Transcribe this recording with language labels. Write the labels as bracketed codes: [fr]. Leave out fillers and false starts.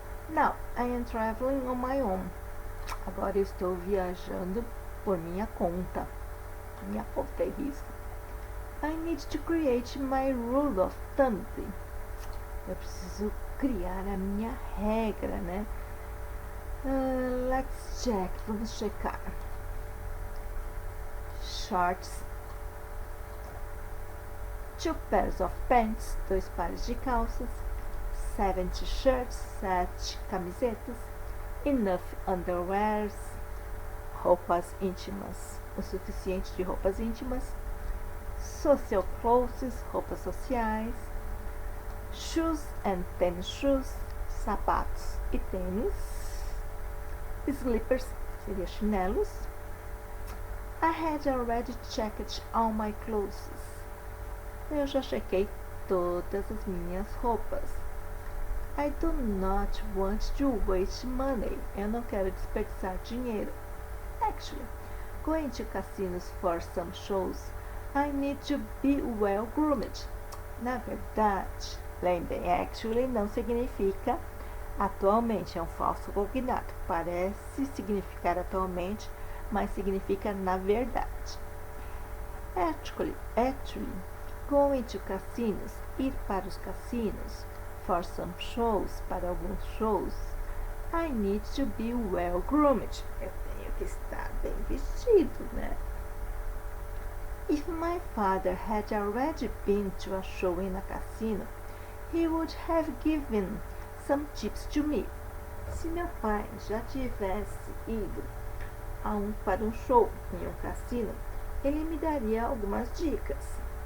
[en] Now, I am traveling on my own. [pt] Agora eu estou viajando por minha conta. Minha conta e risco. [en] I need to create my rule of thumb. [pt] Eu preciso criar a minha regra, né? [en] Let's check. [pt] Vamos checar. [en] Shorts. 2 pairs of pants. [pt] 2 pares de calças. [en] 7 shirts. [pt] 7 camisetas. [en] Enough underwears. [pt] Roupas íntimas. O suficiente de roupas íntimas. [en] Social clothes, [pt] roupas sociais. [en] Shoes and tennis shoes, [pt] sapatos e tênis. Slippers, seria chinelos. [en] I had already checked all my clothes. [pt] Eu já chequei todas as minhas roupas. [en] I do not want to waste money. [pt] Eu não quero desperdiçar dinheiro. [en] Actually, going to casinos for some shows, I need to be well groomed. [pt] Na verdade, lembrem, actually não significa atualmente, é um falso cognado. Parece significar atualmente, mas significa na verdade. [en] Actually, going to casinos, [pt] ir para os cassinos, [en] for some shows, [pt] para alguns shows, [en] I need to be well groomed. [pt] Eu tenho que estar bem vestido, né? [en] If my father had already been to a show in a casino, he would have given some tips to me. [pt] Se meu pai já tivesse ido para um show em um cassino, ele me daria algumas dicas.